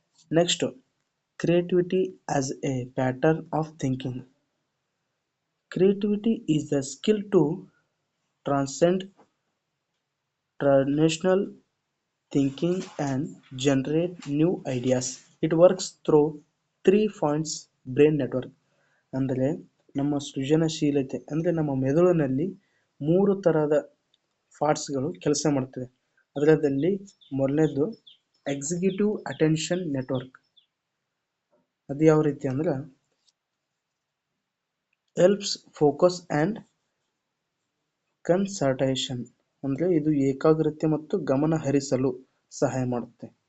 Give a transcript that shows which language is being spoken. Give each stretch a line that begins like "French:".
English: Next, creativity as a pattern of thinking. Creativity is the skill to transcend traditional thinking and generate new ideas. It works through 3 points brain network.
Kannada: ಅಂದರೆ ನಮ್ಮ ಸೃಜನಶೀಲತೆ ಅಂದರೆ ನಮ್ಮ ಮೆದುಳಿನಲ್ಲಿ 3 ಥರದ ಪಾರ್ಟ್ಸ್ಗಳು ಕೆಲಸ ಮಾಡ್ತವೆ. ಅದರಲ್ಲಿ ಮೊದಲನೇದು ಎಕ್ಸಿಕ್ಯೂಟಿವ್ ಅಟೆನ್ಷನ್ ನೆಟ್ವರ್ಕ್. ಅದು ಯಾವ ರೀತಿ ಅಂದ್ರೆ
English: helps focus and concentration,
Kannada: ಅಂದರೆ ಇದು ಏಕಾಗ್ರತೆ ಮತ್ತು ಗಮನ ಹರಿಸಲು ಸಹಾಯ ಮಾಡುತ್ತೆ.